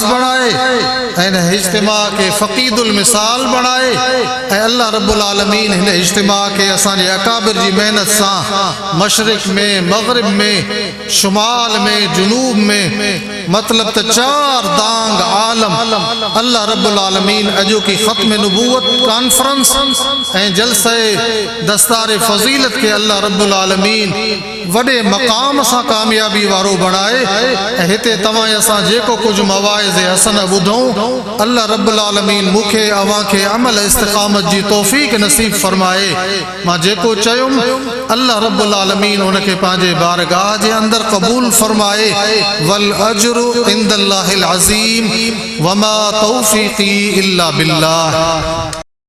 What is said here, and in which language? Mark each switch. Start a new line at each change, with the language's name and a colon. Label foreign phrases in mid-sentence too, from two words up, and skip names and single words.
Sindhi: बणाए ऐं हिन इज्तिमा खे फ़क़ीदुल मिसाल बणाए, ऐं अल्लाह रब्बुल आलमीन हिन इज्तिमा खे असांजे अकाबिर जी महिनत सां मशरिक़ में, मग़रिब में, शुमाल में, जुनूब में, मतिलब त चार दांग आलम अल्लाह रब्बुल आलमीन अॼोकी ख़त्म नबूवत कॉन्फ्रेंस ऐं जलसे दस्तार फज़ीलत के अल्लाह रब्बुल आलमीन वॾे मक़ाम सां कामयाबी वारो बणाए। ऐं हिते तव्हां असां जेको कुझु मवाइज़ हसन ॿुधूं, अल्लाह रब्बुल आलमीन मूंखे अव्हां खे अमल इस्तिक़ामत जी तौफ़ीक़ नसीब फरमाए। मां जेको चयुमि अल्लाह रब्बुल आलमीन उनखे पंहिंजे बारगाह जे अंदरि क़बूल फरमाए।
Arabic: والأجر عند الله العظيم وما توفيقي إلا بالله.